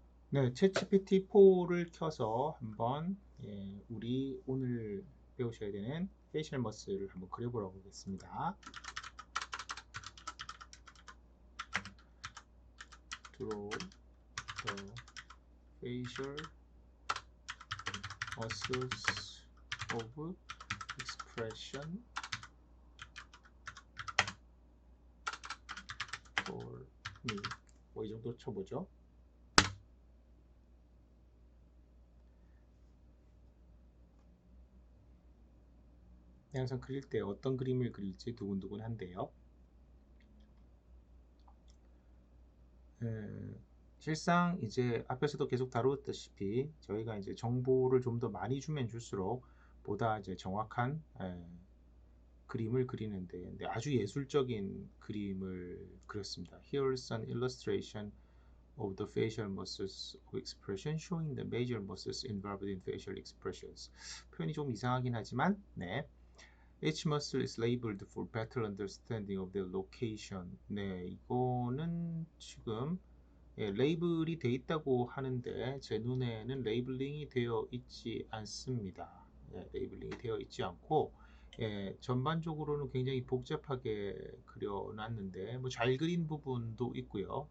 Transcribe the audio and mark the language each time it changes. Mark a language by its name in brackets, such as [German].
[Korean] 네, 챗GPT-4를 켜서 한번 우리 오늘 배우셔야 되는 페이셜 머슬을 한번 그려보려고 하겠습니다. [English] Draw the facial muscles of expression for me. [Korean] 뭐 이 정도 쳐보죠. 항상 그릴 때 어떤 그림을 그릴지 두근두근한데요. 실상 이제 앞에서도 계속 다루었다시피 저희가 이제 정보를 좀 더 많이 주면 줄수록 보다 이제 정확한 그림을 그리는데 아주 예술적인 그림을 그렸습니다. [English] Here's an illustration of the facial muscles of expression showing the major muscles involved in facial expressions. [Korean] 표현이 좀 이상하긴 하지만 네. [English] Each muscle is labeled for better understanding of their location. [Korean] 네, 이거는 지금 레이블이 되어 있다고 하는데 제 눈에는 레이블링이 되어 있지 않습니다. 레이블링이 되어 있지 않고 전반적으로는 굉장히 복잡하게 그려놨는데 뭐 잘 그린 부분도 있고요.